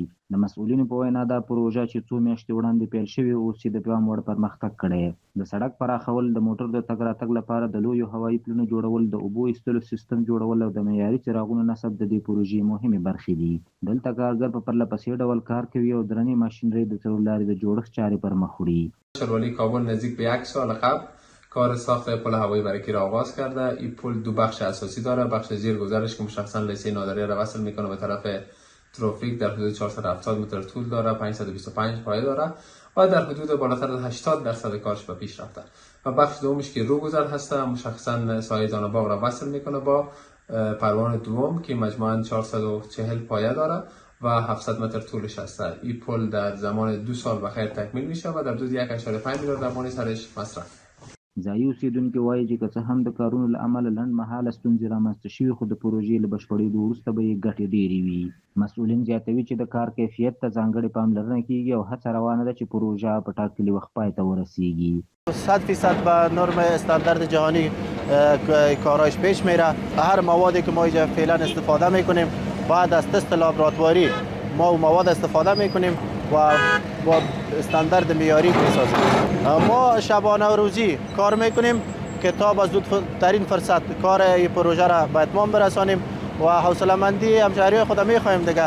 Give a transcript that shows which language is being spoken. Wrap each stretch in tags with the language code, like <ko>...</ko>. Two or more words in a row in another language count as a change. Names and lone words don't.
<ps>د مسؤلینو په وینا دا پروژه چې څو میاشتې وړاندې پیل شوې اوس یې د پام وړ پرمختګ کړی. د سړک پراخول، د موټر د تګ راتګ لپاره د لویو هوایي پلونو جوړول، د اوبو ایستلو سیستم جوړول او د معیاري څراغونو نصب د دې پروژې مهمې برخې دي. دلته کارګر په پرله پسې ډول کار کوي او درنې ماشینري د څلور لارې د جوړښت چارې پر مخ وړي.</ps> <fa>شهربانی کابل نزدیک به 1 سال قبل کار ساخت پل هوایی برکی را آغاز کرده. این پل دو بخش اساسی داره. بخش زیرگذرش که مشخصا لیسه نادریه را وصل میکنه به طرف ترافیک در حدود 470 متر طول داره، 525 پایه داره و در حدود بالاتر از 80% کارش به پیش رفته. و بخش دومش که روگذر هسته، مشخصا سایه جانباغ را وصل میکنه با پروان دوم که مجموعاً 440 پایه داره و 700 متر طولش هسته. این پل در زمان 2 سال بخیر تکمیل میشه و در حدود 1.5 میلیارد افغاني سرش مصرف.</fa> <ps>ځایي اوسېدونکي وایي چې که څه هم د کارونو له امله لنډمهاله ستونزې رامنځته شوي، خو د پروژې له بشپړېدو وروسته به یې ګټې ډېرې وي. مسؤلین زیاتوي چې د کار کیفیت ته ځانګړې پاملرنه کیږي او هڅه روانه ده چې پروژه په ټاکلي وخت پای ته ورسیږي.</ps> <fa>100% به نرم استاندارد جهانی کارایش پیش میره. هر موادی که ما اینجا فعلا استفاده میکنیم بعد از تست لابراتواری ما مواد استفاده میکنیم و با استاندارد معیاری میسازیم. ما شبانه و روزی کار میکنیم که تا با زودترین فرصت کار این پروژه را به اتمام برسانیم و حوصله‌مندی همشهری خود میخواهیم دیگه.</fa>